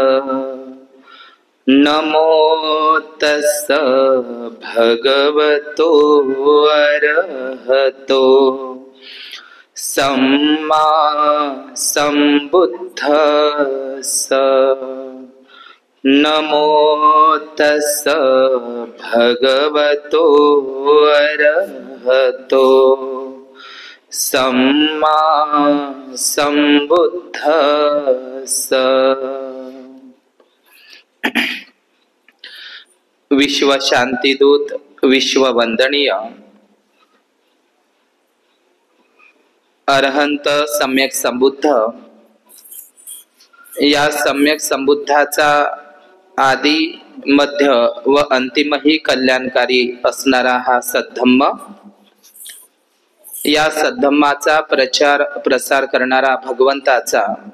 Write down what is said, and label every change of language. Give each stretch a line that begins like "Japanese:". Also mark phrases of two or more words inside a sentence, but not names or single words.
Pali: नमो तस्स भगवतो अरहतो सम्मा सम्बुद्धस्स। नमो तस्स भगवतो अरहतो सम्मा सम्बुद्धस्स।
Marathi: विश्व शांतिदूत, विश्व वंदनीय अरहंत सम्यक संबुद्ध, या सम्यक संबुद्धाचा आदि मध्य व अंतिमही कल्याणकारी असणारा हा सद्धम्म, या सद्धम्माचा प्रचार प्रसार करणारा भगवंताचा